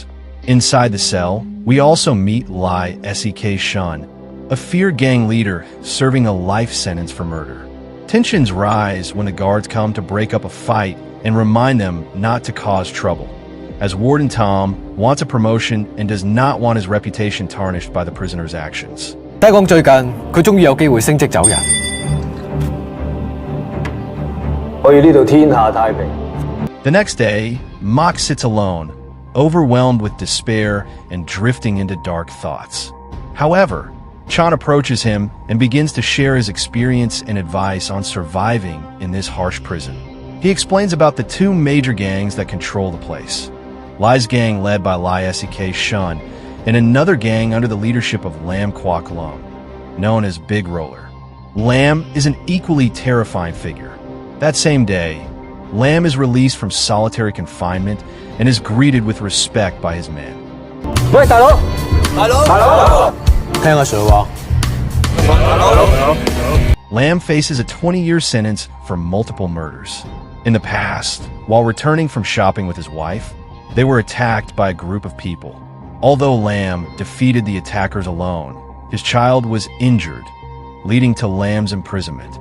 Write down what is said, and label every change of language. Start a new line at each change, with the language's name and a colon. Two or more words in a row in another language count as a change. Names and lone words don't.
English: Inside the cell, we also meet Lai Sek Shun, a feared gang leader serving a life sentence for murder. Tensions rise when the guards come to break up a fight and remind them not to cause trouble, as Warden Tom wants a promotion and does not want his reputation tarnished by the prisoner's actions.
Cantonese: 聽講最近佢終於有機會升職走人。我要呢度天下太平。
English: The next day, Mak sits alone, overwhelmed with despair and drifting into dark thoughts. However, Chan approaches him and begins to share his experience and advice on surviving in this harsh prison. He explains about the 2 major gangs that control the place. Lai's gang led by Lai Sek Shun, and another gang under the leadership of Lam Kwok Lung, known as Big Roller. Lam is an equally terrifying figure. That same day, Lam is released from solitary confinement and is greeted with respect by his men.
Cantonese: 喂，大佬，聽阿 Sir 話，
English: Lam faces a 20-year sentence for multiple murders. In the past, while returning from shopping with his wife, they were attacked by a group of people. Although Lam defeated the attackers alone, his child was injured, leading to Lam's imprisonment.